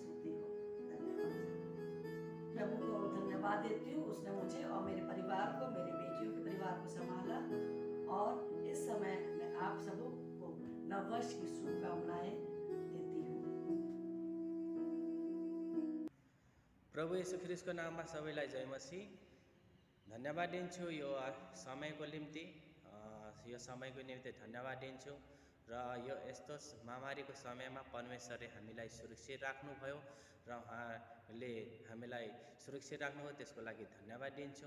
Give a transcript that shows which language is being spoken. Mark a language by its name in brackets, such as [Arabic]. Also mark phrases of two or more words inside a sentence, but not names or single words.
[Hindi] प्रभु की केवल स्तुति हो। धन्यवाद। देती हूँ, उसने मुझे और मेरे परिवार को, मेरे बेटियों के परिवार को संभाला। और इस समय मैं आप सबों को नववर्ष की शुभकामनाएं देती हूँ। [Nepali] प्रभु येशू ख्रिस्टको नाममा सबैलाई जय मसीह। धन्यवाद दिन्छु यो समयको निम्ति, यो समयको निम्ति धन्यवाद दिन्छु। र यो यस्तो महामारीको समयमा परमेश्वरले हामीलाई सुरक्षित राख्नुभयो र उहाँले हामीलाई सुरक्षित राख्नुभयो, त्यसको लागि धन्यवाद दिन्छु।